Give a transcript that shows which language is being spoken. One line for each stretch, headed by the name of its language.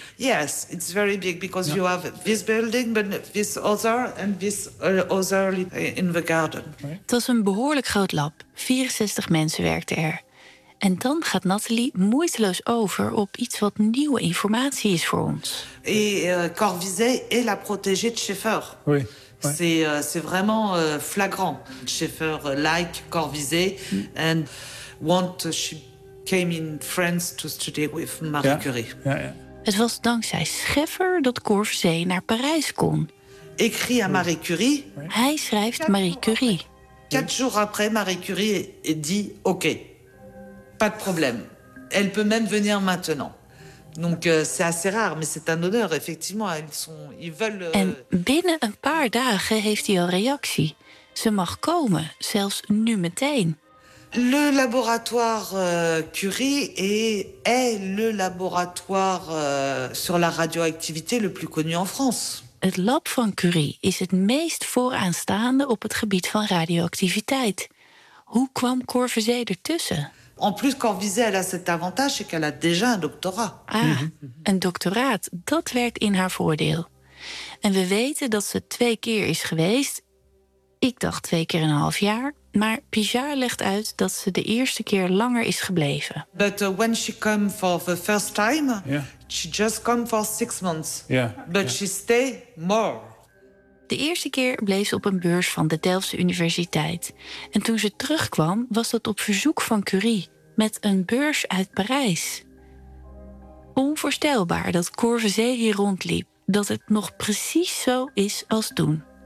English: Yes, it's very big because you have this building, but this other and this other in the garden.
Dutch: Het was een behoorlijk groot lab. 64 mensen werkten er. En dan gaat Nathalie moeiteloos over op iets wat nieuwe informatie is voor ons.
French: Et Corvisée est la protégée de Schaeffer. Oui. C'est vraiment flagrant.
English: Schaeffer like Corvisée and want she came in France to study with Marie Curie.
Dutch: Ja, ja. Het was dankzij Schaeffer dat Corvisée naar Parijs kon.
French: Écrit à Marie Curie.
Dutch: Hij schrijft Marie Curie.
French: Quatre jours après, Marie Curie dit OK. Pas de problème. Elle peut même venir maintenant. Donc c'est assez rare, mais c'est un honneur. Effectivement, ils veulent.
Dutch: En binnen een paar dagen heeft hij al reactie. Ze mag komen, zelfs nu meteen.
French: Le laboratoire Curie est le laboratoire sur la radioactivité le plus connu en France.
Dutch: Het lab van Curie is het meest vooraanstaande op het gebied van radioactiviteit. Hoe kwam Corvisée ertussen?
French: En plus, Corvisée, elle a cet avantage, c'est qu'elle a déjà un doctorat.
Dutch: Ah, een doctoraat, dat werkt in haar voordeel. En we weten dat ze twee keer is geweest. Ik dacht twee keer een half jaar. Maar Pijard legt uit dat ze de eerste keer langer is gebleven.
English: But when she came for the first time, she just came for 6 months. Yeah. But she stayed more.
Dutch: De eerste keer bleef ze op een beurs van de Delftse Universiteit. En toen ze terugkwam, was dat op verzoek van Curie, met een beurs uit Parijs. Onvoorstelbaar dat Corvisée hier rondliep, dat het nog precies zo is als toen.